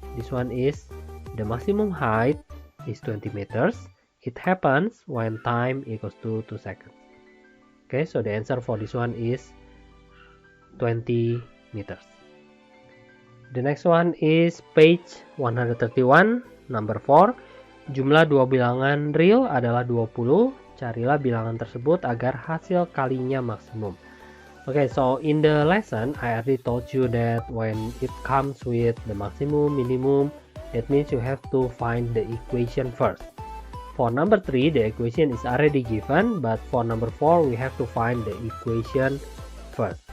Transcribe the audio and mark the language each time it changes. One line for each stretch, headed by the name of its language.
English: This one is the maximum height is 20 meters. It happens when time equals to 2 seconds. Okay, so the answer for this one is 20 meters. The next one is page 131, number 4.
Indonesian: Jumlah dua bilangan real adalah 20. Carilah bilangan tersebut agar hasil kalinya maksimum.
English: Okay, so in the lesson, I already told you that when it comes with the maximum, minimum, that means you have to find the equation first. For number 3, the equation is already given, but for number 4, we have to find the equation first.